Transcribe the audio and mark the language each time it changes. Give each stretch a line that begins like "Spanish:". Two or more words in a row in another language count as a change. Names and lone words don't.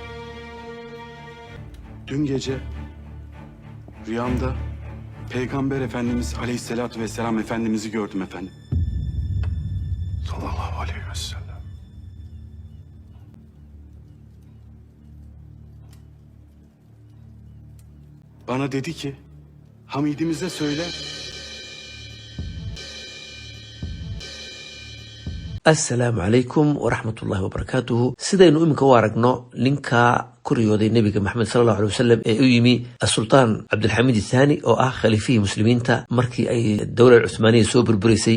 Turkish: Dün gece rüyamda Peygamber Efendimiz Aleyhisselatü Vesselam Efendimiz'i gördüm efendim.
Arabic: صلى الله عليه وسلم.
Turkish: Bana dedi ki, Hamidimize söyle,
Arabic: السلام عليكم ورحمة الله وبركاته.
Somali: sidaynu iminka u aragno ninka ku riyooday nebiga maxamed
Arabic: صلى الله عليه وسلم
Somali: ee u yimi asultaan cabdilxamiid ithaani oo ah khaliifihii muslimiinta markii ay dowlad cusmaaniya soo burburaysay.